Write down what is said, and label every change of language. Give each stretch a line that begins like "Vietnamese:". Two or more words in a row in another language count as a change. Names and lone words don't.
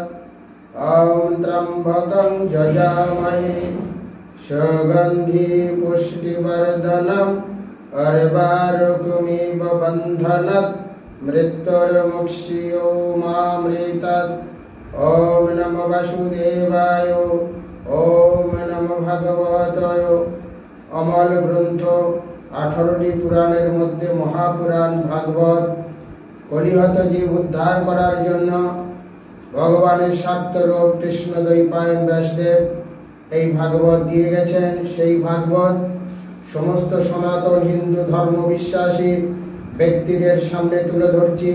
Sanskrit: ॐ त्र्यम्बकं यजामहे सुगन्धि पुष्टिवर्धनम् अर्वारुकमिव बन्धनात् मृत्युर्मुक्षीयमामृतात्। ॐ नमो वासुदेवाय। ॐ नमो भगवते।
Bangla: অমল গ্রন্থ 18টি পুরাণের মধ্যে মহাপুরাণ ভাগবত কলিহত জীব উদ্ধার করার জন্য ভগবানের স্বার্থরূপ কৃষ্ণদ্বৈপায়ন ব্যাসদেব এই ভাগবত দিয়ে গেছেন। সেই ভাগবত সমস্ত সনাতন হিন্দু ধর্ম বিশ্বাসী ব্যক্তিদের সামনে তুলে ধরছি।